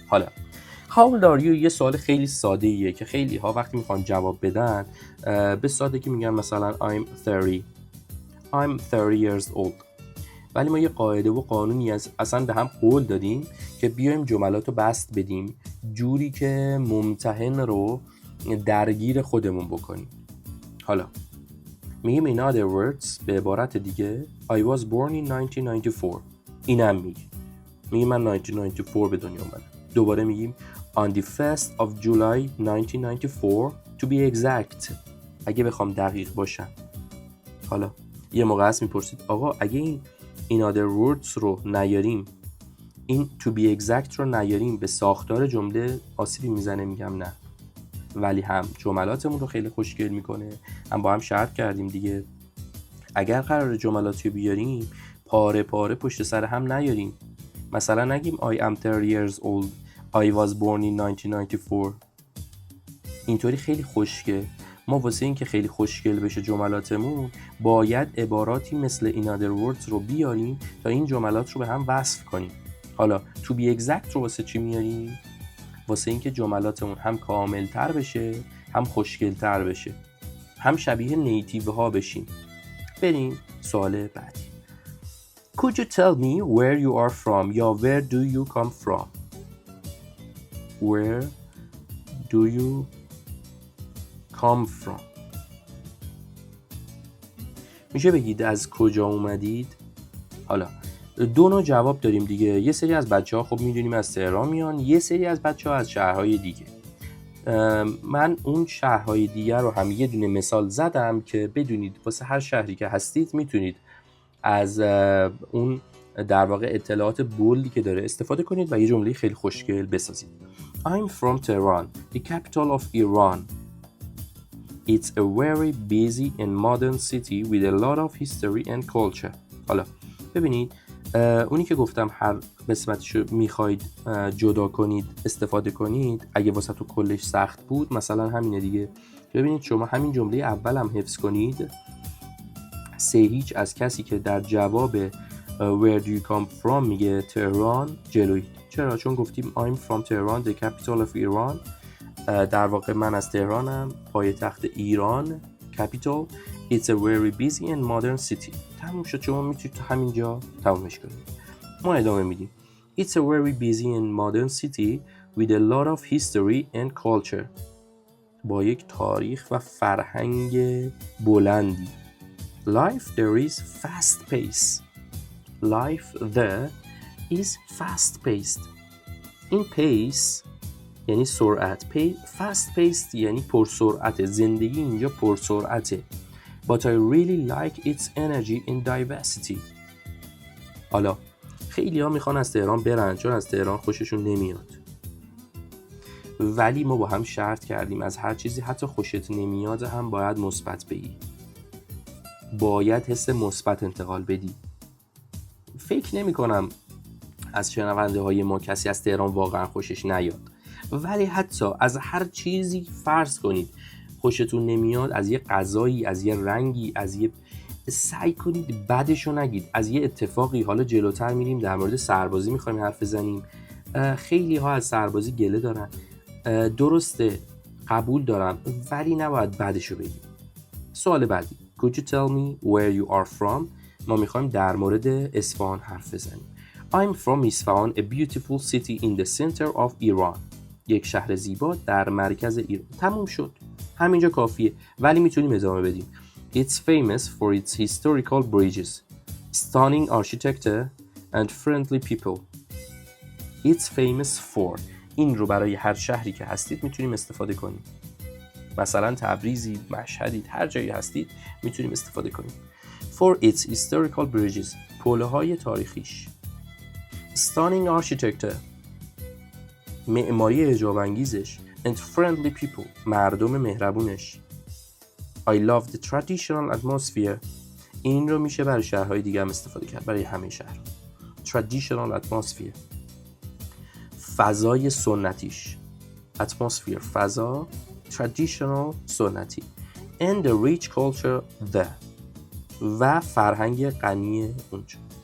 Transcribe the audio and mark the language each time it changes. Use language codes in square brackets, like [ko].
[fa] حالا [en] How old are you [fa] یه سوال خیلی ساده ایه که خیلی ها وقتی میخوان جواب بدن به سادگی میگن مثلا [en] I'm 30 years old. [fa] ولی ما یه قاعده و قانونی اصلا به هم قول دادیم که بیایم جملات رو بست بدیم جوری که ممتحن رو درگیر خودمون بکنیم. حالا میگیم [en] in other words، [fa] به عبارت دیگه [en] I was born in 1994. [fa] اینم میگیم من 1994 به دنیا اومدم. دوباره میگیم [en] on the 1st of July 1994 to be exact، [fa] اگه بخوام دقیق باشم. حالا یه موقع هست میپرسید آقا اگه این [en] in other words [fa] رو نیاریم، این [en] to be exact [fa] رو نیاریم، به ساختار جمله آسیبی میزنه؟ میگم نه، ولی هم جملاتمون رو خیلی خوشگل میکنه، هم با هم شرط کردیم دیگه اگر قرار جملاتی رو بیاریم پاره پاره پشت سر هم نیاریم. مثلا نگیم [en] I am 30 years old I was born in 1994. [fa] اینطوری خیلی خوشگل. ما واسه این که خیلی خوشگل بشه جملاتمون باید عباراتی مثل [en] in other words [fa] رو بیاریم تا این جملات رو به هم وصف کنیم. حالا [en] to be exact [fa] رو واسه چی میاریم؟ واسه این که جملاتمون هم کاملتر بشه، هم خوشگلتر بشه، هم شبیه نیتیو ها بشیم. بریم سوال بعدی. [en] Could you tell me where you are from یا where do you come from؟ Where do you come from؟ [fa] میشه بگید از کجا اومدید؟ حالا دو نوع جواب داریم دیگه. یه سری از بچه ها خب میدونیم از تهران میان، یه سری از بچه ها از شهرهای دیگه. من اون شهرهای دیگه رو هم یه دونه مثال زدم که بدونید واسه هر شهری که هستید میتونید از اون در واقع اطلاعات بولدی که داره استفاده کنید و یه جمله خیلی خوشگل بسازید. [en] I'm from Tehran, the capital of Iran. It's a very busy and modern city with a lot of history and culture. [fa] حالا ببینید اونی که گفتم هر قسمتشو میخواید جدا کنید استفاده کنید، اگه واسه تو کلش سخت بود مثلا همینه دیگه. ببینید شما همین جمله اول هم حفظ کنید، 3-0 از کسی که در جواب [en] where do you come from [fa] میگه تهران جلوی. چرا؟ چون گفتیم [en] I'm from Tehran, the capital of Iran. [fa] در واقع من از تهرانم، پایتخت ایران، capital. [en] It's a very busy and modern city. [fa] تموم شد. شما میتونید همینجا تمومش کنید. ما ادامه میدیم. [en] It's a very busy and modern city with a lot of history and culture. [fa] با یک تاریخ و فرهنگ بلندی. [en] Life there is fast pace. Life there is fast paced. [fa] این pace یعنی سرعت، fast paced یعنی پرسرعت. زندگی اینجا پرسرعته. [en] But I really like its energy and diversity. [fa] حالا خیلی ها میخوان از تهران برن چون از تهران خوششون نمیاد، ولی ما با هم شرط کردیم از هر چیزی حتی خوشت نمیاد هم باید مثبت بگی، باید حس مثبت انتقال بدی. فکر نمی کنم از شنونده های ما کسی از تهران واقعا خوشش نیاد، ولی حتی از هر چیزی فرض کنید خوشتون نمیاد، از یه غذایی، از یه رنگی، از یه، سعی کنید بدشو نگید. از یه اتفاقی، حالا جلوتر میریم در مورد سربازی میخوایم حرف بزنیم، خیلی ها از سربازی گله دارن، درسته قبول دارم، ولی نباید بدشو بگیم. سوال بعدی [en] Could you tell me where you are from؟ [fa] ما میخوایم در مورد اصفهان حرف بزنیم. [en] I'm from Isfahan, a beautiful city in the center of Iran. [fa] یک شهر زیبا در مرکز ایران. تموم شد. همینجا کافیه، ولی میتونیم ادامه بدیم. [en] It's famous for its historical bridges, stunning architecture and friendly people. It's famous for. [fa] این رو برای هر شهری که هستید میتونیم استفاده کنیم. مثلا تبریزی، مشهدید، هر جایی هستید میتونیم استفاده کنیم. [en] For its historical bridges، [fa] پل‌های تاریخیش. [en] Stunning architecture، [fa] معماری اعجاب انگیزش. [en] And friendly people، [fa] مردم مهربونش. [en] I love the traditional atmosphere. [fa] این رو میشه برای شهرهای دیگه هم استفاده کرد، برای همه شهر. [en] Traditional atmosphere، [fa] فضای سنتیش. Atmosphere، فضا. Traditional، سنتی. [en] And the rich culture there، [fa] و فرهنگ غنی اونجا.